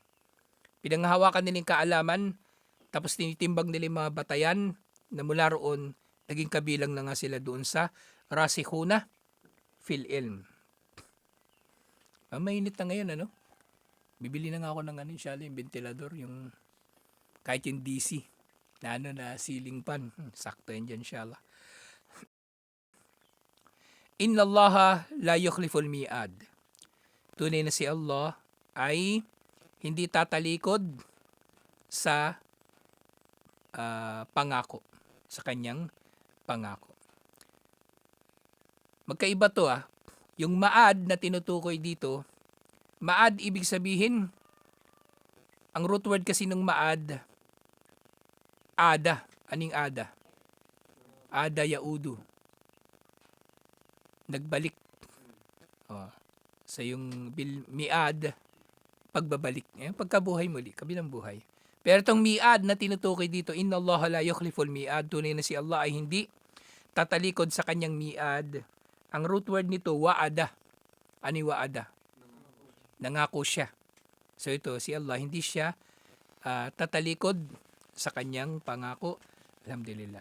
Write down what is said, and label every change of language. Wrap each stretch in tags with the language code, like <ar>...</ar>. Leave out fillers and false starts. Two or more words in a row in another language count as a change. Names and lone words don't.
<tl>Pinanghahawakan nila yung kaalaman, tapos tinitimbang nila yung mga batayan na mula roon, naging kabilang na nga sila doon sa</tl> <ar>الراسخون في العلم.</ar> <tl>Mainit na ngayon, ano? Bibili na nga ako ng yung ventilador, yung kahit yung DC na ceiling fan. Sakto yan dyan, inshallah.</tl> <ar>إن الله لا يخلف الميعاد.</ar> <tl>Tunay na si Allah ay hindi tatalikod sa pangako, sa kanyang pangako. Magkaiba to Yung ma'ad na tinutukoy dito, ma'ad ibig sabihin, ang root word kasi ng ma'ad, ada.</tl> <ar>Aning عاد؟ عاد يعود.</ar> <tl>Nagbalik. So yung mi'ad, pagbabalik. Pagkabuhay muli, kabilang buhay. Pero itong mi'ad na tinutukoy dito,</tl> <ar>إن الله لا يخلف الميعاد,</ar> <tl>tunay na si Allah ay hindi tatalikod sa kanyang mi'ad. Ang root word nito, wa'ada. Ano yung wa'ada? Nangako siya. So ito, si Allah, hindi siya tatalikod sa kanyang pangako. Alhamdulillah.</tl>